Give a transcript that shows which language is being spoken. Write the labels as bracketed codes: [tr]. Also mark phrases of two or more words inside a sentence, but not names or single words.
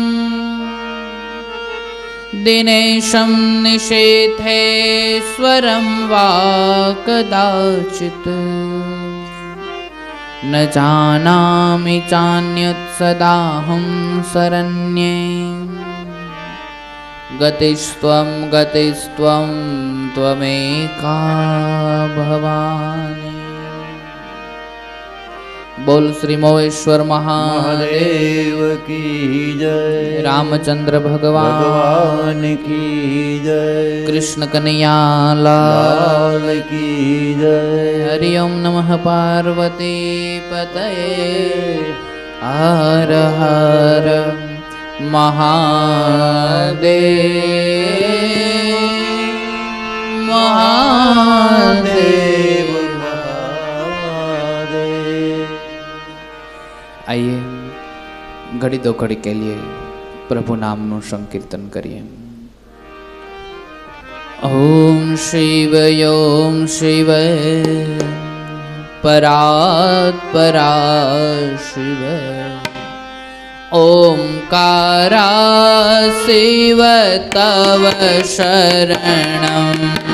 [sa] दिनेशं निषेधेश्वरं वा कदाचित् न जानामि चान्यत् सदाहं शरण्ये गतिस्त्वं गतिस्त्वं त्वमेका भवानी। [hi] बोल श्री मोहेश्वर महादेव की जय। रामचंद्र भगवान की जय। कृष्ण कन्हैया लाल की जय। [sa] हरि ओम नमः पार्वती पतये हर हर महादेव महादेव। [hi] आइए घड़ी दो घड़ी के लिए प्रभु नाम नु संकीर्तन करिए। [sa] ओम शिव ओम शिव परात् परात् शिव ओंकारा शिव तव शरणम्।